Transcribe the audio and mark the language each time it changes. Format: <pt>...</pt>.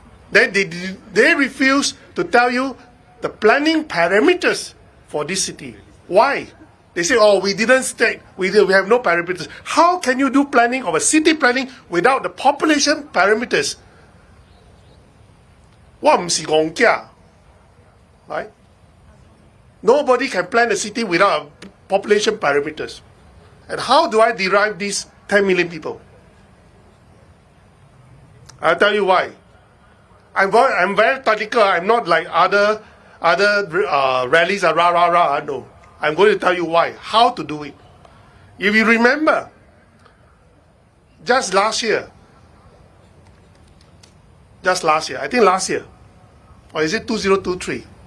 <en>Then they refuse to tell you the planning parameters for this city. Why? They say, oh, we didn't state, we have no parameters. How can you do planning of a city planning without the population parameters?</en> <yue>我唔是戇家, right?</yue> <en>Nobody can plan a city without population parameters. And how do I derive these 10 million people? I'll tell you why. I'm very technical. I'm not like other rallies are rah rah rah. No, I'm going to tell you why. How to do it. If you remember, just last year, I think last year, or is it 2023?</en>